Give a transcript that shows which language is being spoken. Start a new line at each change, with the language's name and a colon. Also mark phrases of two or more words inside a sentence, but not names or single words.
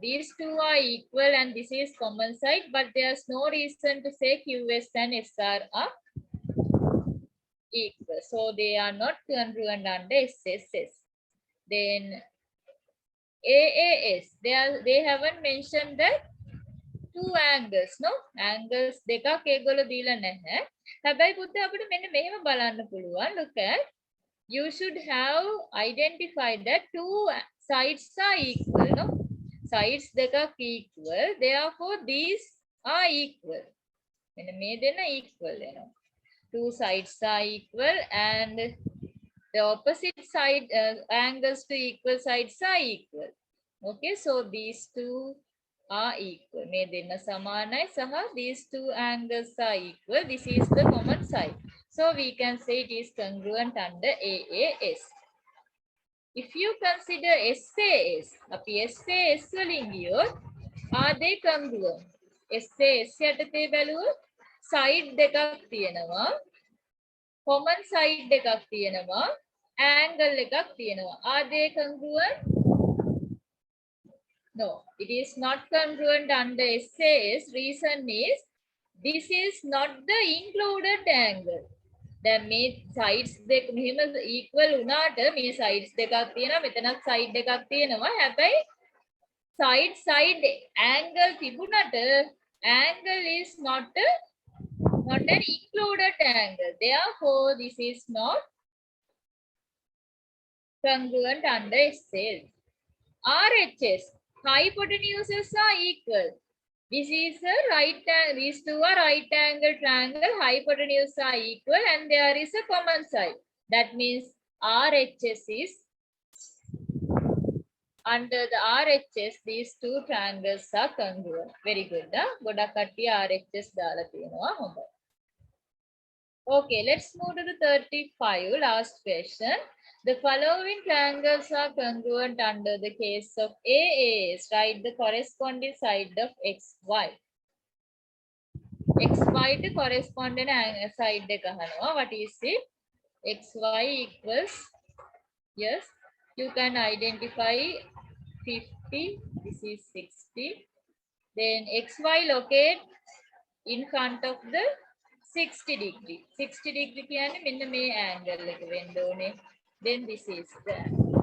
English: These two are equal and this is common side, but there's no reason to say QS and SR are equal. So they are not congruent under SSS. Then AAS, they haven't mentioned that two angles, no?
Sinhala: Angles දෙකක් ඒගොල්ලෝ දීලා නැහැ. හැබැයි පුතේ අපිට මෙන්න මෙහෙම බලන්න පුළුවන්.
English: Look at, you should have identified that two sides are equal, no? Sides දෙකක් equal. Therefore, these are equal.
Sinhala: මෙන්න මේ දෙන්න equal වෙනවා.
English: Two sides are equal and the opposite side angles to equal sides are equal. Okay, so these two are equal.
Sinhala: මේ දෙන්න සමානයි සහ
English: these two angles are equal. This is the common side. So we can say it is congruent under AAS. If you consider SAS,
Sinhala: අපි SAS වලින් ගියොත්
English: are they congruent?
Sinhala: SAS යටතේ බැලුවොත් side දෙකක් තියෙනවා.
English: Common side
Sinhala: දෙකක් තියෙනවා. Angle එකක් තියෙනවා.
English: Are they congruent? No, it is not congruent under SAS. Reason is this is not the included angle.
Sinhala: දැන් මේ sides දෙක මෙහෙම equal වුණාට මේ sides දෙකක් තියෙනවා මෙතනත් side දෙකක් තියෙනවා හැබැයි
English: side angle
Sinhala: තිබුණට
English: angle is not an included angle. Therefore, this is not congruent under SAS. RHS, hypotenuses are equal. This is a these two are right angle triangle, hypotenuse are equal and there is a common side. That means RHS is, under the RHS, these two triangles are congruent. Very good.
Sinhala: ගොඩක් කට්ටිය RHS දාලා තියෙනවා. හොඳයි.
English: Okay, let's move to the 35, last question. The following triangles are congruent under the case of AAS. Write the corresponding side of XY. XY to corresponding side
Sinhala: එක අහනවා.
English: What is it? XY equals, yes, you can identify 50, this is 60. Then XY locate in front of the 60 degree.
Sinhala: 60 degree කියන්නේ මෙන්න මේ angle එක වෙන්න ඕනේ.
English: Then this is the angle.